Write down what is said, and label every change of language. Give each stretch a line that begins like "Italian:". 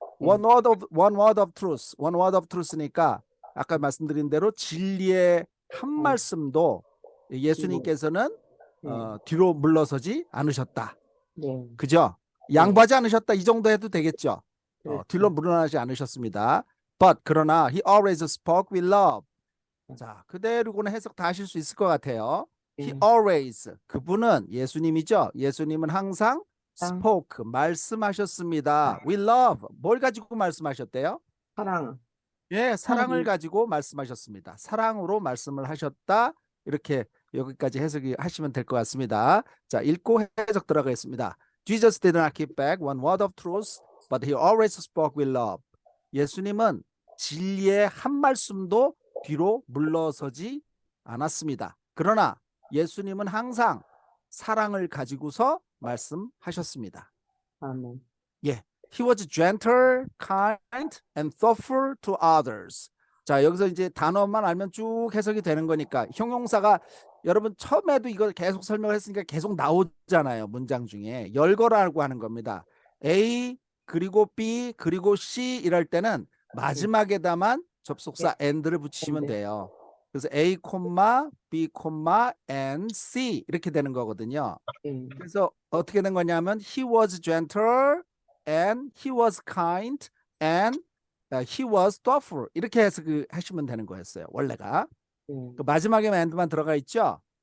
English: one word of truth
Korean: 니까 아까 말씀드린 대로 진리의 한 말씀도 예수님께서는 뒤로 물러서지 않으셨다. 그죠? 양보하지 않으셨다 이 정도 해도 되겠죠. 뒤로 물러나지 않으셨습니다.
English: But
Korean: 그러나
English: he always spoke with love.
Korean: 자, 그대로는 해석 다 하실 수 있을 것 같아요.
English: He always
Korean: 그분은 예수님이죠. 예수님은 항상 spoke 말씀하셨습니다.
English: We love
Korean: 뭘 가지고 말씀하셨대요? 사랑. 예, 사랑을 가지고 말씀하셨습니다. 사랑으로 말씀을 하셨다. 이렇게 여기까지 해석이 하시면 될 것 같습니다. 자, 읽고 해석 들어가겠습니다.
English: Jesus did not keep back one word of truth, but he always spoke with love.
Korean: 예수님은 진리의 한 말씀도 뒤로 물러서지 않았습니다. 그러나 예수님은 항상 사랑을 가지고서 말씀하셨습니다. 아멘.
English: 예, he was gentle, kind, and thoughtful to others.
Korean: 자, 여기서 이제 단어만 알면 쭉 해석이 되는 거니까 형용사가 여러분 처음에도 이걸 계속 설명을 했으니까 계속 나오잖아요. 문장 중에 열거라고 하는 겁니다. A 그리고 B 그리고 C 이럴 때는 마지막에다만 접속사 and를 붙이시면 돼요. 그래서 A, B, and C 이렇게 되는 거거든요. 그래서 어떻게 된 거냐면
English: he was gentle and he was kind and he was thoughtful
Korean: 이렇게 해서 하시면 되는 거였어요. 원래가. 그 마지막에 and만 들어가 있죠.